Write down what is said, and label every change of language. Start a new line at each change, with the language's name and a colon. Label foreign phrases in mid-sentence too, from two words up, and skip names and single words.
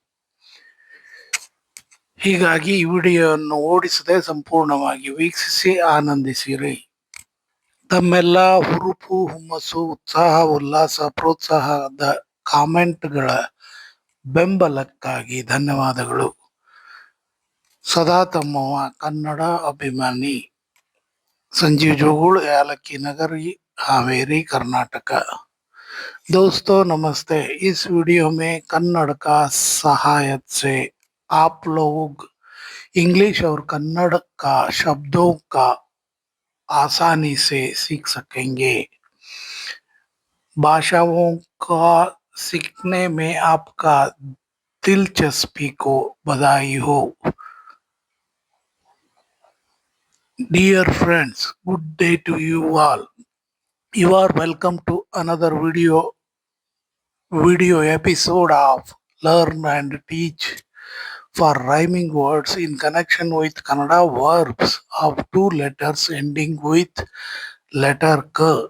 Kannada: ಹೀಗಾಗಿ ಈ ವಿಡಿಯೋವನ್ನು ಓಡಿಸದೆ ಸಂಪೂರ್ಣವಾಗಿ ವೀಕ್ಷಿಸಿ ಆನಂದಿಸಿರಿ. ತಮ್ಮೆಲ್ಲ ಹುರುಪು, ಹುಮ್ಮಸ್ಸು, ಉತ್ಸಾಹ, ಉಲ್ಲಾಸ, ಪ್ರೋತ್ಸಾಹದ ಕಾಮೆಂಟ್ಗಳ ಬೆಂಬಲಕ್ಕಾಗಿ ಧನ್ಯವಾದಗಳು. ಸದಾ ತಮ್ಮವ ಕನ್ನಡ ಅಭಿಮಾನಿ संजीव जोगुल, यालक्की नगरी, हावेरी, कर्नाटक।
Hindi: दोस्तों नमस्ते। इस वीडियो में कन्नड़ का सहायता से आप लोग इंग्लिश और कन्नड़ का शब्दों का आसानी से सीख सकेंगे। भाषाओं का सीखने में आपका दिलचस्पी को बधाई हो।
English: Dear friends, good day to you all. You are welcome to another video episode of Learn and Teach for rhyming words in connection with Kannada verbs of 2 letters ending with letter K.